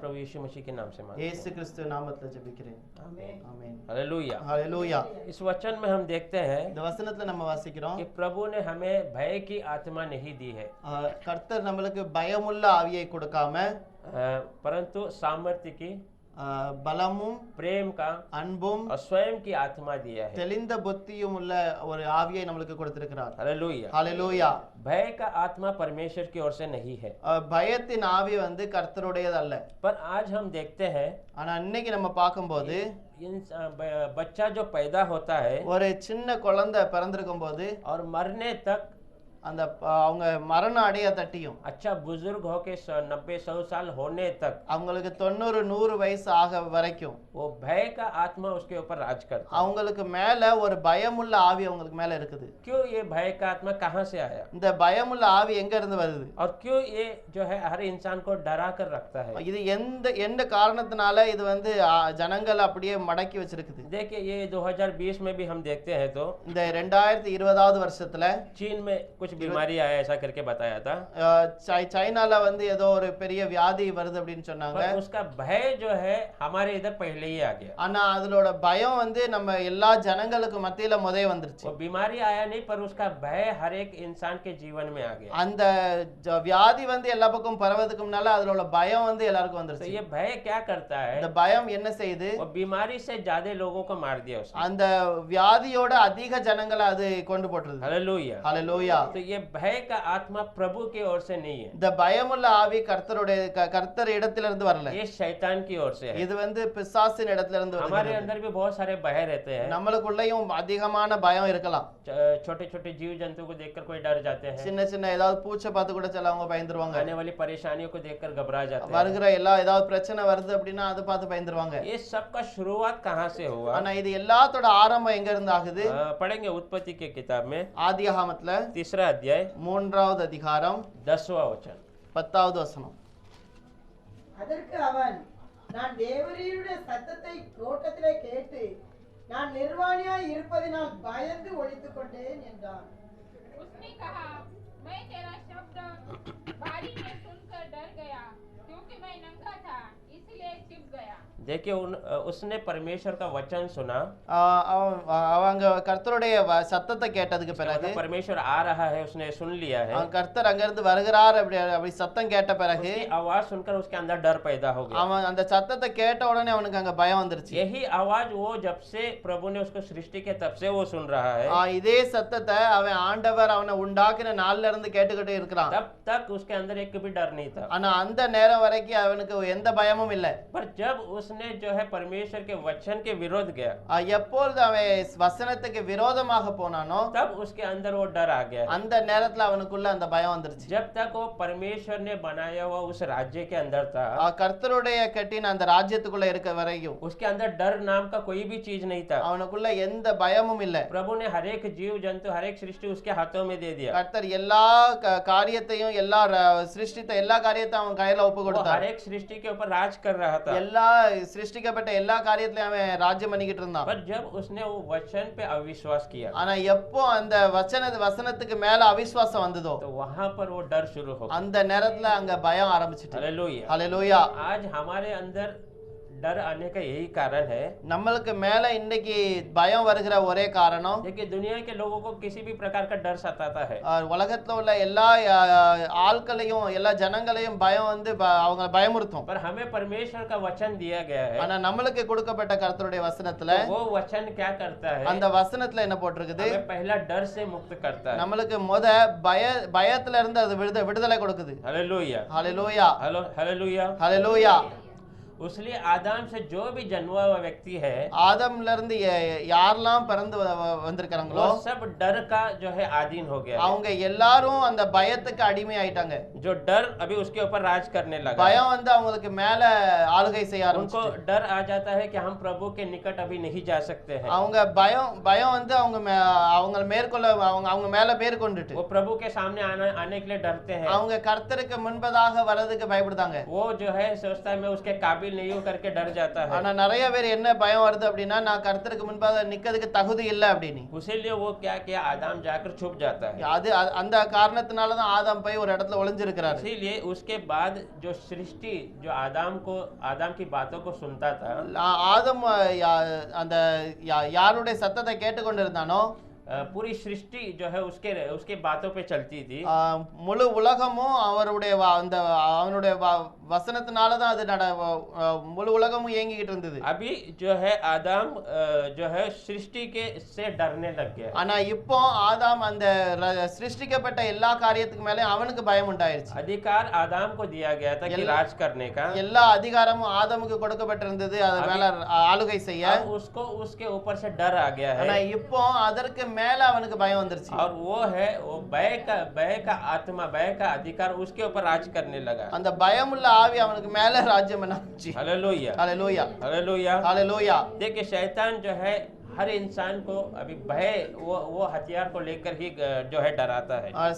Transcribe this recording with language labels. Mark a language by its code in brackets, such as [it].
[hi] प्रभु यीशु मसीह के नाम से मांगते [ta] இயேசு கிறிஸ்து நாமத்துல ஜெபிக்கிறேன். [hi] हैं, [ta] ஆமென். [hi] हालेलुया। [ta] ஹalleluya. [hi] इस वचन में हम देखते हैं [ta] இந்த வசனத்துல நம்ம வாசிக்கிறோம், [hi] कि प्रभु ने हमें भय की आत्मा नहीं दी है, [ta] கர்த்தர் நம்மளுக்கு பயமுள்ள ஆவியை கொடுக்காம [hi] परंतु सामर्थ्य की, [ta] பலமும் [hi] प्रेम का [ta] அன்பும் [hi] और स्वयं की आत्मा दिया है। [ta] தெளிந்த புத்தியும் உள்ள ஒரு ஆவியை நம்மளுக்கு கொடுத்திருக்கிறார். [hi] हालेलुया। [ta] ஹalleluya. [hi] भय का आत्मा परमेश्वर की ओर से नहीं है, [ta] பயத்தின் ஆவி வந்து கர்த்தருடையது அல்ல. [hi] पर आज हम देखते हैं [ta] ஆனா இன்னைக்கு நம்ம பார்க்கும்போது [hi] बच्चा जो पैदा होता है [ta] ஒரு சின்ன குழந்தை பிறந்திருக்கும் போது [hi] और मरने तक [ta] அந்த அவங்க மரணம் அடைய தட்டியும் [hi] अच्छा बुजुर्ग होके 90-100 साल होने तक [ta] அவங்களுக்கு 90-100 வயசு ஆக வரைக்கும் [hi] वो भय का आत्मा उसके ऊपर राज करता है। [ta] அவங்களுக்கு மேல ஒரு பயமுள்ள ஆவி அவங்களுக்கு மேல இருக்குது. [hi] क्यों ये भय का आत्मा कहाँ से आया [ta] இந்த பயமுள்ள ஆவி எங்க இருந்து வருது? [hi] और क्यों ये जो है हर इंसान को डरा कर रखता है? [ta] இது எந்த காரணத்தினால இது வந்து ஜனங்கள் அப்படியே மடக்கி வச்சிருக்குது? [hi] देखिए ये 2020 में भी हम देखते हैं तो [ta] இந்த 2020வது வருஷத்துல [hi] चीन में कुछ बीमारी आया ऐसा करके बताया था, [ta] சைனால வந்து ஏதோ ஒரு பெரிய வியாதி வருது அப்படின்னு சொன்னாங்க. [hi] पर उसका भय जो है हमारे इधर पहले ही आ गया। [ta] ஆனா அதோட பயம் வந்து நம்ம எல்லா ஜனங்களுக்கு மத்தியில முதல்ல வந்துருச்சு. [hi] वो बीमारी आया नहीं, पर उसका भय हर एक इंसान के जीवन में आ गया। [ta] அந்த வியாதி வந்து எல்லா பக்கம் பரவதுக்கு முன்னால அதோட பயம் வந்து எல்லாருக்கும் [hi] तो [ta] வந்துருச்சு. [hi] ये भय क्या करता है? [ta] இந்த பயம் என்ன செய்யுது? [hi] वो बीमारी से ज्यादा लोगों को मार दिया उसने। [ta] அந்த வியாதியோட அதிக ஜனங்களை அது கொண்டு போட்டுருது. [hi] हालेलुया। [ta] ஹalleluya. [hi] तो ये भय का आत्मा प्रभु की ओर से नहीं है, [ta] இந்த பயமுள்ள ஆவி கர்த்தர் இடத்துல இருந்து வரல. [hi] ये शैतान की ओर से है। [ta] இது வந்து பிசாசின் இடத்துல இருந்து [hi] हमारे [ta] வருது. [hi] अंदर भी बहुत सारे भय रहते हैं। [ta] நம்மளுக்குள்ளேயும் அதிகமான பயம் இருக்கலாம். [hi] छोटे छोटे जीव जंतु को देखकर कोई डर जाते हैं, [ta] சின்ன சின்ன ஏதாவது பூச்சை பார்த்து கூட சிலவங்க பயந்துருவாங்க. [hi] आने वाली परेशानियों को देखकर घबरा जाते हैं। [ta] வருகிற ஏதாவது பிரச்சனை வருது அப்படின்னா அதை பார்த்து பயந்துருவாங்க. [hi] ये सब का शुरुआत कहाँ से हुआ? [ta] ஆனா இது எல்லாத்தோட ஆரம்பம் எங்க இருந்து ஆகுது? [hi] पढ़ेंगे उत्पत्ति के किताब में [ta] ஆதியாகமத்துல [hi] 3 अध्याय [ta] 3வது அதிகாரம் [hi] 10वां वचन। [ta] 10வது வசனம். அதற்கு அவன், நான் தேவரீருடைய சத்தத்தை தோட்டத்திலே கேட்டு நான் நிர்வாணியாய் இருப்பதினால் பயந்து ஒளித்துக் கொண்டேன் என்றான். [hi] उसने कहा, मैं तेरा शब्द बारी में सुनकर डर गया, क्योंकि मैं नंगा था, इसलिए छिप गया। देखिए उसने परमेश्वर का वचन सुना, [ta] அவங்க கர்த்தருடைய சத்தத்தை கேட்டதுக்கு பிறகு [hi] परमेश्वर आ रहा है उसने सुन लिया है, [ta] கர்த்தர் அங்க இருந்து வருகிறார் அப்படி சத்தம் கேட்ட பிறகு [hi] उसकी आवाज सुनकर उसके अंदर डर पैदा हो गया। [ta] அவன் அந்த சத்தத்தை கேட்ட உடனே அவனுக்கு அங்க பயம் வந்துருச்சு. [hi] यही आवाज वो जब से प्रभु ने उसको सृष्टि के तब से वो सुन रहा है, [ta] இதே சத்தத்தை அவன் ஆண்டவர் அவனை உண்டாக்கின நாள்ல இருந்து கேட்டுக்கிட்டே இருக்கிறான். [hi] तब तक उसके अंदर एक भी डर नहीं था। [ta] ஆனா அந்த நேரம் வரைக்கும் அவனுக்கு எந்த பயமும் இல்லை. [hi] पर जब उसने जो है परमेश्वर के वचन के विरोध गया, [ta] எப்பொழுது அவன் வசனத்துக்கு விரோதமாக போனானோ [hi] तब उसके अंदर वो डर आ गया। [ta] அந்த நேரத்துல அவனுக்குள்ள அந்த பயம் வந்துருச்சு. [hi] जब तक वो परमेश्वर ने बनाया हुआ उस राज्य के अंदर था, [ta] கர்த்தருடைய கட்டின அந்த ராஜ்யத்துக்குள்ள இருக்க வரையும் [hi] उसके अंदर डर नाम का कोई भी चीज नहीं था। [ta] அவனுக்குள்ள எந்த பயமும் இல்லை. [hi] प्रभु ने हर एक जीव जंतु हर एक सृष्टि उसके हाथों में दे दिया। [ta] கர்த்தர் எல்லா காரியத்தையும் எல்லா சிருஷ்டித்த எல்லா காரியத்தையும் அவன் கையில ஒப்பு [hi] वो [ta] கொடுத்தார். [hi] हर एक सृष्टि के ऊपर राज कर रहा था। [ta] எல்லா சிருஷ்டிக்கப்பட்ட எல்லா காரியத்திலயும் அவன் ராஜ்யம் பண்ணிக்கிட்டு இருந்தான். [hi] पर जब उसने वो वचन पे अविश्वास किया, [ta] ஆனா எப்போ அந்த வசனத்துக்கு மேல அவிசுவாசம் வந்ததோ [hi] तो वहां पर वो डर शुरू हो गया। [ta] அந்த நேரத்துல அங்க பயம் ஆரம்பிச்சிட்டு. [hi] हालेलुया। [ta] ஹalleluya. [hi] आज हमारे अंदर डर आने का यही कारण है। [ta] நம்மளுக்கு மேல இன்னைக்கு பயம் வருகிற ஒரே காரணம் [hi] देखिए दुनिया के लोगों को किसी भी प्रकार का डर सताता है, [ta] உலகத்துல உள்ள எல்லா ஆட்களையும் எல்லா ஜனங்களையும் பயம் வந்து அவங்க பயமுறுத்தும். [hi] पर हमें परमेश्वर का वचन दिया गया है। [ta] ஆனா நம்மளுக்கு கொடுக்கப்பட்ட கர்த்தருடைய வசனத்துல [hi] तो वो वचन क्या करता है? [ta] அந்த வசனத்துல என்ன போட்டிருக்குது? [hi] हमें पहला डर से मुक्त करता है। [ta] நம்மளுக்கு பயத்துல இருந்து அது விடுதலை கொடுக்குது. [hi] हालेलुया। [ta] ஹalleluya. [hi] हालेलुया। [ta] ஹalleluya. [hi] उसलिए आदम से जो भी जन्मा हुआ व्यक्ति है, [ta] ஆதம்ல இருந்து யாரெல்லாம் பிறந்து வந்திருக்காங்களோ [hi] वो सब डर का जो है अधीन हो गया है। [ta] அவங்க எல்லாரும் அந்த பயத்துக்கு அடிமை ஆயிட்டாங்க. [hi] जो डर अभी उसके ऊपर राज करने लगा, [ta] பயம் வந்து அவங்களுக்கு மேல ஆளுகை செய்ய [hi] उनको [ta] ஆரம்பிச்சு. [hi] डर आ जाता है कि हम प्रभु के निकट अभी नहीं जा सकते हैं। [ta] அவங்க பயம் வந்து அவங்க மேற்கொள்ள அவங்க மேல மேற்கொண்டுட்டு [hi] वो प्रभु के सामने आने के लिए डरते हैं। [ta] அவங்க கர்த்தருக்கு முன்பதாக வர்றதுக்கு பயப்படுதாங்க. [hi] वो जो है सोचता है मैं उसके काबिल नहीं हूं करके डर जाता है। [ta] ஆனா நிறைய பேர் என்ன பயம் வருது அப்படின்னா நான் கர்த்தருக்கு முன்பாக நிக்கிறதுக்கு தகுதி இல்லை அப்படின்னு. [hi] उसीलिए वो क्या किया, आदम जाकर छुप जाता है। [ta] அது அந்த காரணத்தினால தான் ஆதாம் போய் ஒரு இடத்துல ஒளிஞ்சிருக்கிறாரு. [hi] इसीलिए उसके बाद जो सृष्टि जो आदम की बातों को सुनता था, [ta] ஆதம் அந்த யாருடைய சத்தத்தை கேட்டுக்கொண்டிருந்தானோ [hi] पूरी सृष्टि जो है उसके बातों पे चलती थी। [ta] முழு உலகமும் அவருடைய அந்த அவனுடைய வசனத்தினால தான் அது முழு உலகமும் இயங்கிக்கிட்டு இருந்தது. [hi] अभी जो है आदम जो है सृष्टि के से डरने लग गया। [ta] ஆனா இப்போ ஆதாம் அந்த சிருஷ்டிக்கப்பட்ட எல்லா காரியத்துக்கு மேல அவனுக்கு பயம் உண்டாயிருச்சு. [hi] अधिकार आदम को दिया गया था कि राज करने का। [ta] எல்லா அதிகாரமும் ஆதாமுக்கு கொடுக்கப்பட்டிருந்தது அது மேல ஆளுகை செய்ய. [hi] उसको उसके ऊपर से डर आ गया है। [ta] ஆனா இப்போ அதற்கு மேல அவனுக்கு பயம் வந்துருச்சு. [hi] और वो है वो भय का आत्मा भय का अधिकार उसके ऊपर राज करने लगा। [ta] அந்த பயமுள்ள ஆவி அவனுக்கு மேல ராஜ்யம் பண்ணாச்சு. [hi] Hallelujah hallelujah hallelujah hallelujah. देखिए शैतान जो है हर इंसान को अभी भय वो हथियार को लेकर ही जो है डराता है।